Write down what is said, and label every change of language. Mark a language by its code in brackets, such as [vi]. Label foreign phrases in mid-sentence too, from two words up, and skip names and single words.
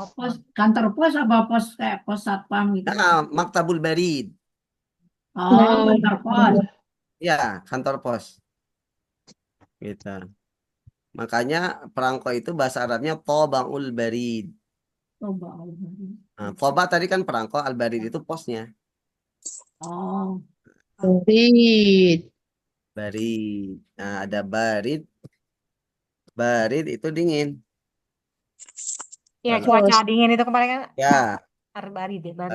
[id] pos kantor pos apa pos kayak pos satpam gitu. [ar] مكتب البريد. [id] Oh, kantor pos. Ya, kantor pos. Gitu. Makanya perangko itu bahasa Arabnya [ar] طابع البريد. [id] Coba. Nah, toba tadi kan perangko, [ar] البريد [id] itu posnya. Oh, Barid. Barid. Nah, ada barid. Barid itu dingin. ya Kalau cuaca dingin itu kemarin kan ya, barit ya, barit.